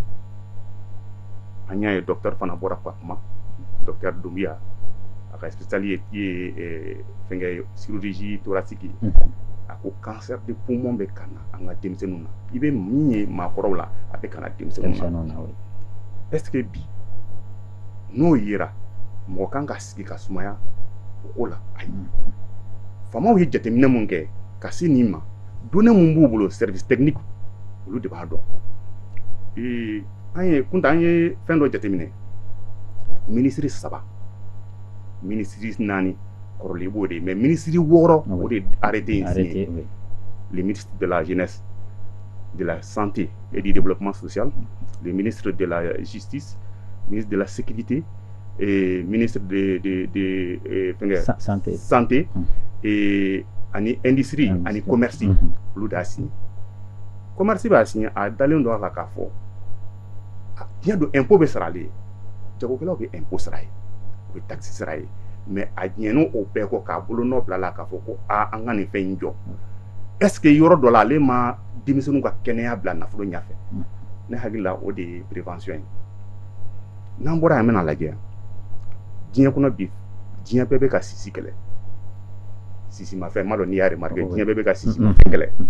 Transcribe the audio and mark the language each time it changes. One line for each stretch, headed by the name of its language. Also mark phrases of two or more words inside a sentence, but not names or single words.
Bambara: An y'a ye docteur fana bɔra ka kuma docteur Doumbia a ka spécialité ye fɛnkɛ
French: chirurgie thoracique
Bambara: a ko
French: cancer de poumon
Bambara: bɛ ka na an ka denmisɛnninw na i bɛ min ye maakɔrɔw la a bɛ ka na denmisɛnninw na.
French: Est-ce que
Bambara: bi n'o yera mɔgɔ kan ka sigi ka sumaya o ko la ayi faamaw ye jateminɛ mun kɛ ka se nin ma données mun b'u bolo
French: service technique
Bambara: olu de b'a dɔn. An ye kunta an ye fɛn dɔ jateminɛ ministre 3 ministre 4 kɔrɔlen b'o de mais ministre 6 o de arrêté yen
French: signé le ministre de la jeunesse de la santé et du développement social, le ministre de la justice, ministre de la sécurité et ministre de santé et
Bambara: ani industrie ani commerce olu de y'a signé. Commerce b'a signé a dalen don a la k'a fɔ diɲɛ don impôt bɛ sara ale ye jagokɛlaw bɛ impôt sara ye u bɛ taxe sara ye mais a diɲɛna o bɛɛ kɔ k'a bolo nɔ bila la k'a fɔ ko an ka nin fɛn in jɔ
French: est-ce que
Bambara: yɔrɔ dɔ la ale ma denmisɛnninw ka kɛnɛya bila nafolo ɲɛfɛ ne hakili la o de ye prévention ye n'an bɔra yan bɛna lajɛ diɲɛ kɔnɔ bi diɲɛ bɛɛ bɛ ka sisi kɛlɛ sisi ma fɛn ma dɔn n'i y'a remarqué diɲɛ bɛɛ bɛ ka sisi ma fɛn kɛlɛ